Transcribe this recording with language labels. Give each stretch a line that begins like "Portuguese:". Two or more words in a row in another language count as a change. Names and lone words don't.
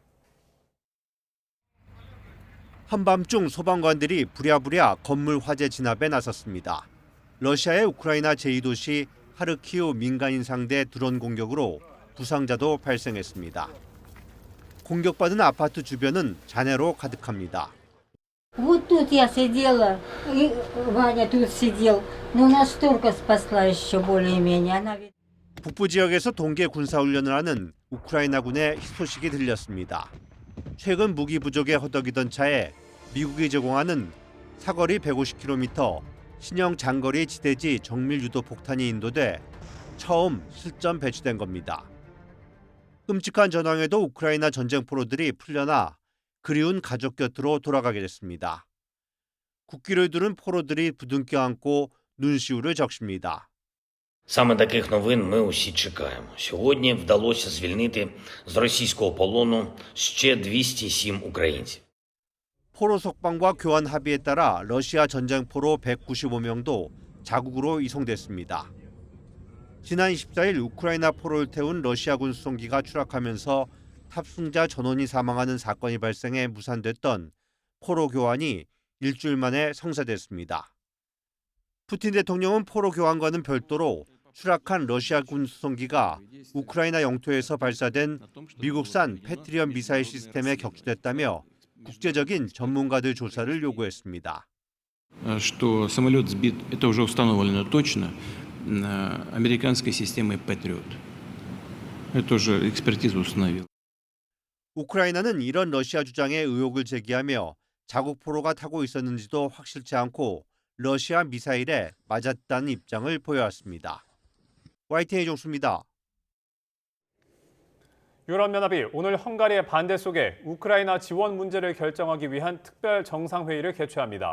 Korean: 한밤중 소방관들이 부랴부랴 건물 화재 진압에 나섰습니다. 러시아의 우크라이나 제2도시 하르키우 민간인 상대 드론 공격으로 부상자도 발생했습니다. 공격받은 아파트 주변은 잔해로 가득합니다.
Russian: Вот тут я сидела, и Ваня тут сидел, но нас турка спасла еще более-менее. Она...
Korean: 북부 지역에서 동계 군사훈련을 하는 우크라이나군의 희소식이 들렸습니다. 최근 무기 부족에 허덕이던 차에 미국이 제공하는 사거리 150km 신형 장거리 지대지 정밀 유도 폭탄이 인도돼 처음 실전 배치된 겁니다. 끔찍한 전황에도 우크라이나 전쟁 포로들이 풀려나 그리운 가족 곁으로 돌아가게 됐습니다. 국기를 두른 포로들이 부둥켜 안고 눈시울을 적십니다.
Ukrainian: Саме таких новин ми усі чекаємо. Сьогодні вдалося звільнити з російського полону ще 207 українців.
Korean: 포로 석방과 교환 합의에 따라 러시아 전쟁 포로 195명도 자국으로 이송됐습니다. 지난 24일 우크라이나 포로를 태운 러시아군 수송기가 추락하면서 탑승자 전원이 사망하는 사건이 발생해 무산됐던 포로 교환이 일주일 만에 성사됐습니다. 푸틴 대통령은 포로 교환과는 별도로 추락한 러시아군 수송기가 우크라이나 영토에서 발사된 미국산 패트리엇 미사일 시스템에 격추됐다며 국제적인 전문가들 조사를 요구했습니다.
Russian: Что самолет сбит, это уже установлено точно, американской системой Patriot. Это уже экспертиза установила.
Korean: 우크라이나는 이런 러시아 주장에 의혹을 제기하며 자국 포로가 타고 있었는지도 확실치 않고 러시아 미사일에 맞았다는 입장을 보여왔습니다. YTN 이종수입니다. 유럽연합이 오늘 헝가리의 반대 속에 우크라이나 지원 문제를 결정하기 위한 특별 정상회의를 개최합니다.